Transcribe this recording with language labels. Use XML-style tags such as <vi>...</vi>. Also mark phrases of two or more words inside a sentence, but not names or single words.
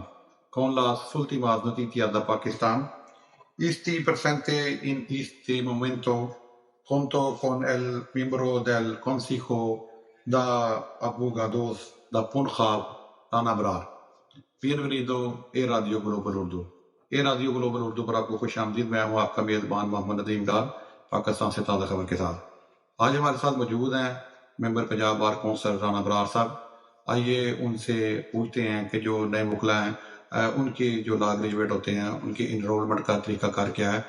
<es>Con las últimas noticias de Pakistán, estoy presente en este momento junto con el miembro del Consejo de Abogados de Punjab, Anabrar. Bienvenido a Radio Global Urdu.</es> <ur>Radio Global Urdu پر آپ کو خوش آمدید. میں ہوں آپ کا میزبان محمد ندیم ڈار، پاکستان سے تازہ خبر کے ساتھ. آج ہمارے ساتھ موجود ہیں ممبر پنجاب بار کونسل رانا برار صاحب. آئیے ان سے پوچھتے ہیں کہ جو نئے وکلا ہیں ان کی جو</ur> <en>law graduate</en> <ur>ہوتے ہیں ان کی انرولمنٹ کا طریقہ کار کیا ہے.</ur>